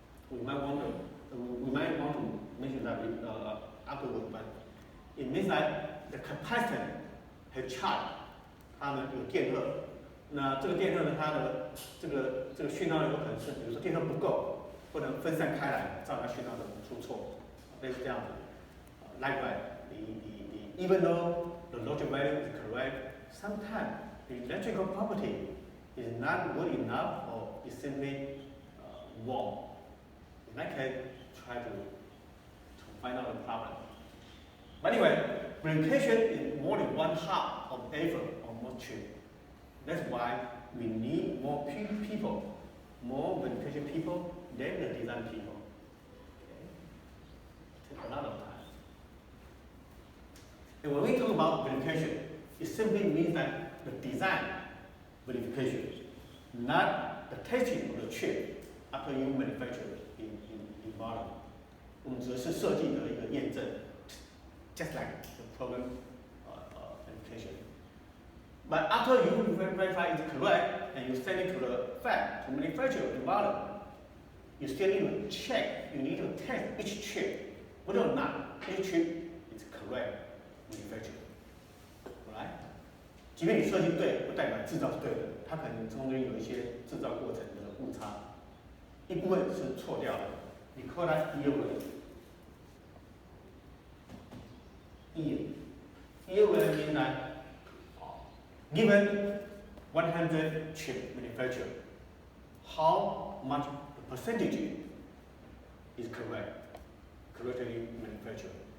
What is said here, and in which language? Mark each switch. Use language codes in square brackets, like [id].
[en] We might want to mention that afterwards, but it means that the capacitor has charge， [zh] 它们有电荷，那这个电荷呢，它的这个讯号有可能是，比如说电荷不够。不能分散开来，造成讯号的出错，类似这样子。Likewise, [en] even though the logic value is correct, sometimes the electrical property is not good enough or is simply wrong. In that case, try to find out the problem. But anyway, verification is more than one half of effort on most chip. That's why we need more people, more verification people than the design people. Okay? Take a lot of time. And when we talk about verification, it simply means that the design verification, not the testing of the chip after you manufacture in volume. [zh] 我们指的是设计的一个验证 ， [en] just like the program verification. But after you verify it's correct and you send it to the fab to manufacture in volume, you still need to check, you need to test each chip, whether or not each chip is correct manufactured. Right? [zh] 即便你设计对，不代表制造是对的，它可能中间有一些制造过程的误差，一部分是错掉的。 [en] 你扣它EOL means that given 100 chip manufactured, how much the percentage is correctly manufactured?